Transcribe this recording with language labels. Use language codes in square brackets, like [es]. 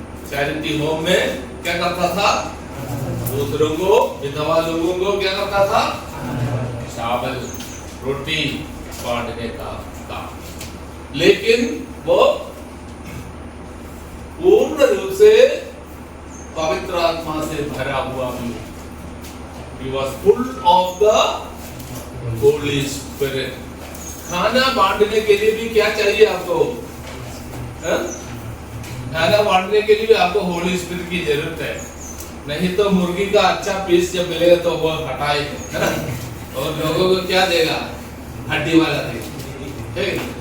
[hi] Charity home में क्या करता था? दूसरों को, विधवा लोगों को क्या करता था? चावल रोटी बांटने का काम। लेकिन वो पूर्ण रूप से पवित्र आत्मा से भरा हुआ भी। [en] He was full of the Holy Spirit. [hi] खाना बांटने के लिए भी क्या चाहिए आपको? खाना बांटने के लिए भी आपको होली स्पिरिट की जरूरत है। नहीं तो मुर्गी का अच्छा पीस जब मिलेगा तो वो हटाएगा, है ना? और लोगों को क्या देगा? हड्डी वाला देगा।